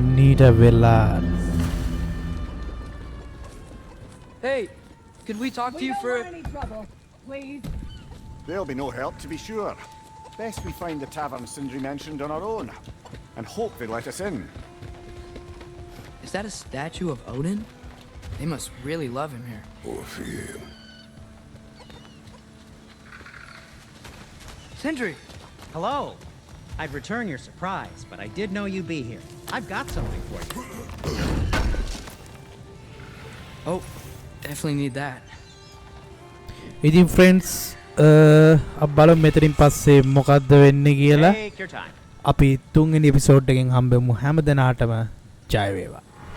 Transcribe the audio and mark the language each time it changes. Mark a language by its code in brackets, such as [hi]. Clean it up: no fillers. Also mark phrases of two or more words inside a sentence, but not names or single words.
[si] මීට වෙලා [en] Hey, could we talk to you for... any trouble, please. There'll be no help, to be sure. Best we find the tavern Sindri mentioned on our own, and hope they let us in. Is that a statue of Odin? They must really love him here. Or fear him. Sindri! Hello. I'd return your surprise, but I did know you'd be here. I've got something for you. Oh, definitely need that. [si] ඉතින් ෆ්‍රෙන්ඩ්ස් බලමු මෙතනින් පස්සේ මොකද්ද වෙන්නේ කියලා. [en] Take your time. [si] අපි තුන්වෙනි එපිසෝඩ් එකෙන් හම්බෙමු. හැම දිනාටම ජය වේවා.